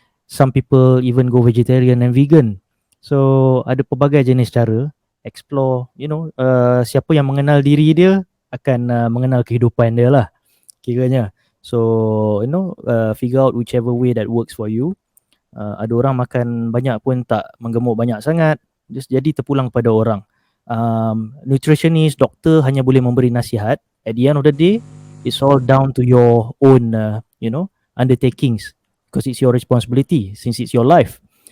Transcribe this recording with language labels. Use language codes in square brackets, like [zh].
[en] Some people even go vegetarian and vegan. [ms] So ada pelbagai jenis cara. Explore, siapa yang mengenal diri dia akan mengenal kehidupan dia lah kiranya. [en] So figure out whichever way that works for you. [ms] Ada orang makan banyak pun tak menggemuk banyak sangat, just jadi terpulang pada orang. [en] Nutritionist, [ms] doktor hanya boleh memberi nasihat. [en] At the end of the day, it's all down to your own undertakings, because it's your responsibility since it's your life.